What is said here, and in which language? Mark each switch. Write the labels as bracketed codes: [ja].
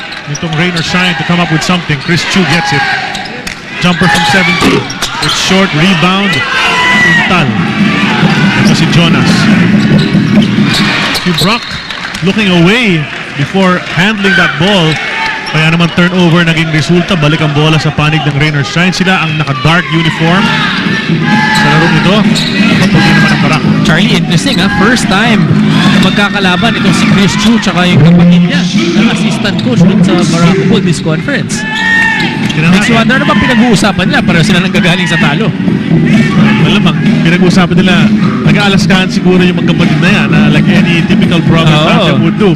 [en] Itong Rain or Shine to come up with something. Chris Chu gets it. Jumper from 17. It's short. Rebound. [tl] Intal. Ito si Jonas. [en] Si Brock looking away before handling that ball. [tl] Kaya naman turnover naging resulta. Balik ang bola sa panig ng Rain or Shine. Sila ang naka-dark uniform sa larong ito. Kapag naman ang Barako. [en] Charlie, interesting ha. First time [tl] magkakalaban itong si Chris Chu tsaka yung kapatid niya na assistant coach dun sa Barako Bull [en] this conference. Makes you wonder [tl] ano ba pinag-uusapan nila? Pareho sila nanggagaling sa talo. Malamang, pinag-uusapan nila, nag-aalaskahan siguro yung magkapatid na yan, [en] like any typical brother family would do.